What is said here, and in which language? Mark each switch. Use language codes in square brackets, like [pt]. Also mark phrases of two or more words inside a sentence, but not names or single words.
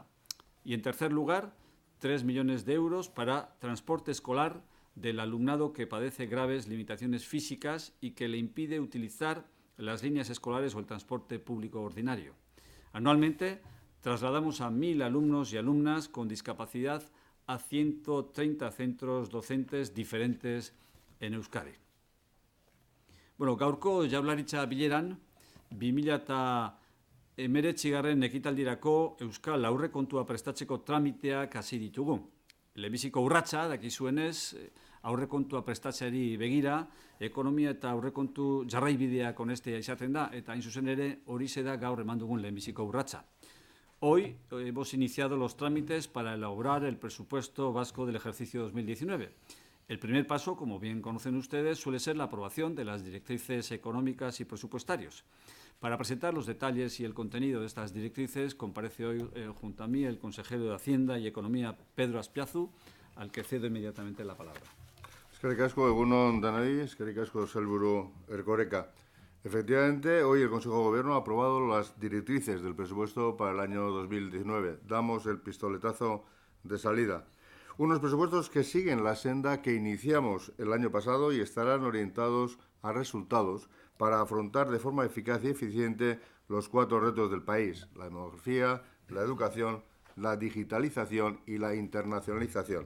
[es] Y en tercer lugar, 3 millones de euros para transporte escolar del alumnado que padece graves limitaciones físicas y que le impide utilizar las líneas escolares o el transporte público ordinario. Anualmente, trasladamos a 1.000 alumnos y alumnas con discapacidad a 130 centros docentes diferentes en Euskadi. [eu] Bueno, gaurko Jaurlaritza bileran 2019 ekitaldirako Euskal aurrekontua prestatzeko tramiteak hasi ditugu. Lehenbiziko urratsa dakizuenez, aurrekontua prestatzeari begira, ekonomia eta aurrekontu jarraibideak onestea izaten da, eta hain zuzen ere horixe da gaur eman dugun lehenbiziko urratsa. [es] Hoy hemos iniciado los trámites para elaborar el presupuesto vasco del ejercicio 2019. El primer paso, como bien conocen ustedes, suele ser la aprobación de las directrices económicas y presupuestarios. Para presentar los detalles y el contenido de estas directrices, comparece hoy junto a mí el consejero de Hacienda y Economía, Pedro Azpiazu, al que cedo inmediatamente la palabra. [eu] Eskerrik asko, egun on danoi, eskerrik asko sailburu Erkoreka. [es] Efectivamente, hoy el Consejo de Gobierno ha aprobado las directrices del presupuesto para el año 2019. Damos el pistoletazo de salida. Unos presupuestos que siguen la senda que iniciamos el año pasado y estarán orientados a resultados para afrontar de forma eficaz y eficiente los 4 retos del país: la demografía, la educación, la digitalización y la internacionalización.